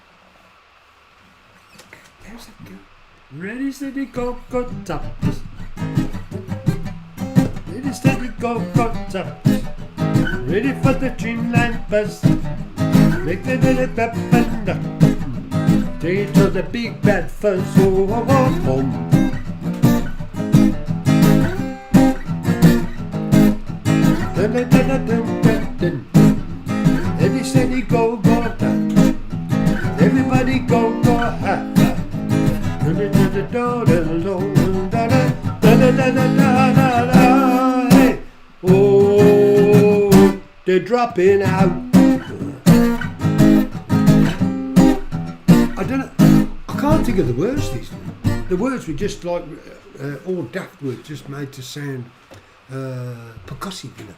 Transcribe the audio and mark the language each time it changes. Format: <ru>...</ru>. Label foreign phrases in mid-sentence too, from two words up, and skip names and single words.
<en>How's that go? Ready, steady, go, go, taps. Ready, steady, go, go, taps. Ready for the dreamland bus. Make the little pep and duck. Take it to the big bad fuzz, oh, oh, oh, oh. Dun, dun, dun, dun, dun, dun, dun. Every steady go, go, dun. Everybody go, go, ha, ha. Dun, dun, dun, dun, dun, dun, dun, dun, dun, dun, dun, dun, dun, hey. Oh, they're dropping out. I don't know. I can't think of the words these days. The words were just like all daft words, just made to sound percussive, you know.</en>